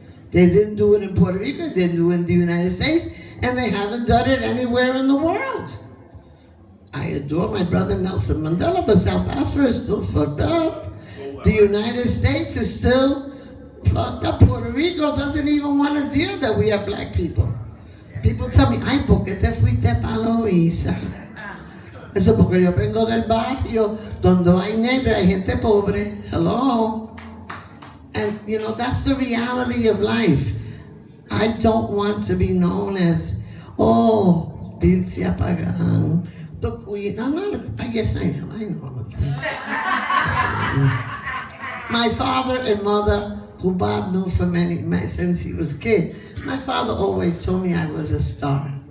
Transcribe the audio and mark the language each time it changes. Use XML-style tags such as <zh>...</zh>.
<en>They didn't do it in Puerto Rico, they didn't do it in the United States, and they haven't done it anywhere in the world. I adore my brother Nelson Mandela, but South Africa is still fucked up. The United States is still fucked up. Puerto Rico doesn't even want to deal that we have black people. People tell me,</en> <es>ay, ¿por qué te fuiste pa' Loiza? Eso porque yo vengo del barrio donde hay negra, hay gente pobre.</es> <en>Hello? And, you know, that's the reality of life. I don't want to be known as, oh, Dylica Pagan, the queen. I'm not, I guess I am. I know I'm a queen. My father and mother, who Bob knew for since he was a kid, my father always told me I was a star.</en>